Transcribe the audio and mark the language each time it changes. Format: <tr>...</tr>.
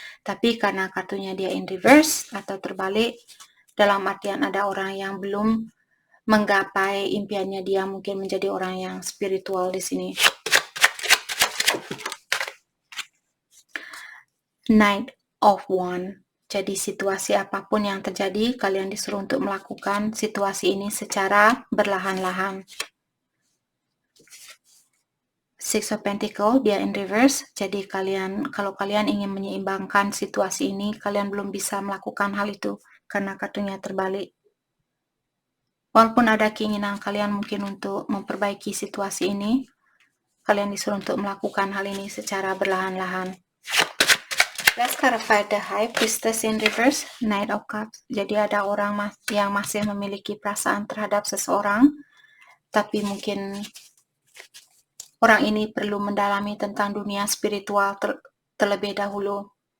<id>Tapi karena kartunya dia</id> <en>in reverse</en> <id>atau terbalik, dalam artian ada orang yang belum menggapai impiannya dia mungkin menjadi orang yang spiritual di sini. Knight of Wands. Jadi situasi apapun yang terjadi, kalian disuruh untuk melakukan situasi ini secara berlahan-lahan.</id> <en>Six of Pentacles,</en> <id>dia</id> <en>in reverse.</en> <id>Jadi kalau kalian ingin menyeimbangkan situasi ini, kalian belum bisa melakukan hal itu karena kartunya terbalik. Walaupun ada keinginan kalian mungkin untuk memperbaiki situasi ini, kalian disuruh untuk melakukan hal ini secara berlahan-lahan.</id> <en>Let's clarify the High Priestess in reverse, Knight of Cups.</en> <id>Jadi ada orang yang masih memiliki perasaan terhadap seseorang, tapi mungkin orang ini perlu mendalami tentang dunia spiritual terlebih dahulu.</id>